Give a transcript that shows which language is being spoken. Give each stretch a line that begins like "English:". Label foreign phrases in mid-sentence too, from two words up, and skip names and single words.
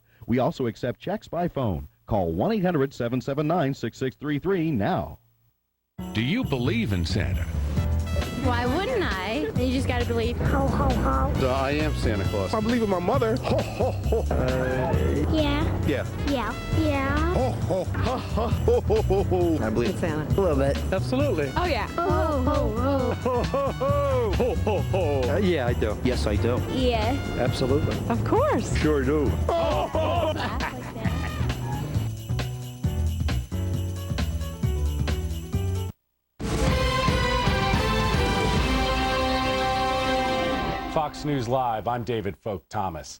English: We also accept checks by phone. Call 1-800-779-6633 now. Do you believe in Santa? Why wouldn't I? You just gotta believe. Ho, ho, ho. I am Santa Claus. I believe in my mother. Ho, ho, ho. Yeah. Yeah. Yeah. Yeah. Ho, ho, ha, ha, ho, ho, ho, ho. I believe in Santa. A little bit. Absolutely. Oh, yeah. Ho, ho, ho. Ho, ho, ho. Ho, ho, ho. Yeah, I do. Yes, I do. Yeah. Absolutely. Of course. Sure do. Ho, ho. Fox News Live, I'm David Folk Thomas.